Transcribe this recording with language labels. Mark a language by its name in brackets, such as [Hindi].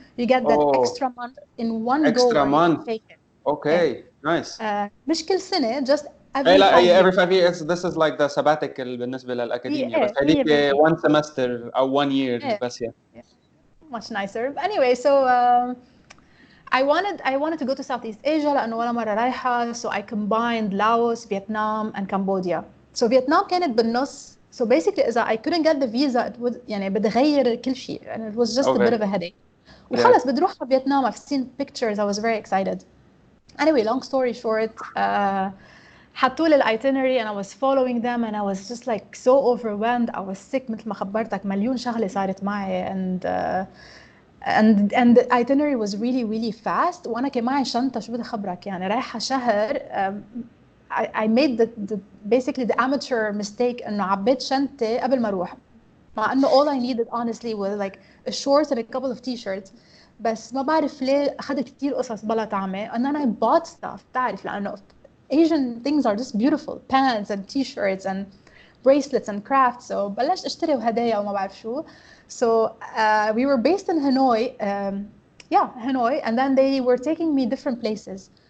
[English] You get that extra month in one go. Extra month. Take it. Okay, nice. [Arabic] مش كل سنة, [English] just every 5 years. This is like the sabbatical [Arabic] بالنسبة للأكاديمية. بس هذيك [English] one semester [Arabic] أو [English] 1 year [Arabic] بس [English] Much nicer. But anyway, so I wanted to go to Southeast Asia [Arabic] لأنه ولا مرة رايحة. [English] So I combined Laos, Vietnam, and Cambodia. So Vietnam [Arabic] كانت بالنص. [English] So basically إذا I couldn't get the visa, it would [Arabic] يعني بتغير كل شيء. [English] And it was just a bit of a headache. [Arabic] وخلص بدي أروح فيتنام. [English] I've seen pictures. I was very excited. Anyway, long story short, [Arabic] حطوا لي [English] itinerary and I was following them and I was just like so overwhelmed. I was sick [Arabic] مثل ما خبرتك. مليون شغلة صارت معي [English] and the itinerary was really fast. [Arabic] وأنا كان معي شنطة شو بدي أخبرك يعني رايحة شهر. [English] I made the basically the amateur mistake [Arabic] إنه عبيت شنطة قبل ما أروح. مع إنه [English] all I needed honestly was like a shorts and a couple of t-shirts. [Arabic] بس ما بعرف ليه أخذت كتير قصص بلا طعمة. [English] And then I bought stuff. [Arabic] تعرف لأنه [English] Asian things are just beautiful. Pants and t-shirts and bracelets and crafts. [Arabic] So بلشت أشتري هدايا وما بعرف شو. [English] So we were based in Hanoi. Hanoi. And then they were taking me different places.